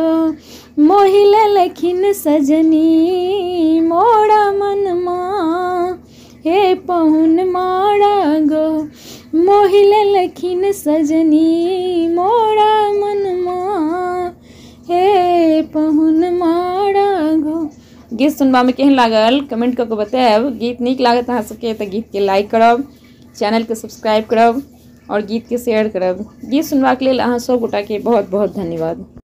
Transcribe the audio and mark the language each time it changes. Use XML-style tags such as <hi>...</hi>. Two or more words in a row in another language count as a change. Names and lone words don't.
<mai>मोहिले लेखिन सजनी मोरा मनमा हे पहुन मारा गो, मोहिले लेखिन सजनी मोरा मनमा हे पहुन मारा गो। गीत सुनबा में केहन लागल कमेंट करके बताएब। गीत नीक लागत अहाँ सबके तो गीत के लाइक करब, चैनल के सब्सक्राइब करब और गीत के शेयर करब। गीत सुनबा के लेल अहाँ सब गोटा के बहुत बहुत धन्यवाद।</mai>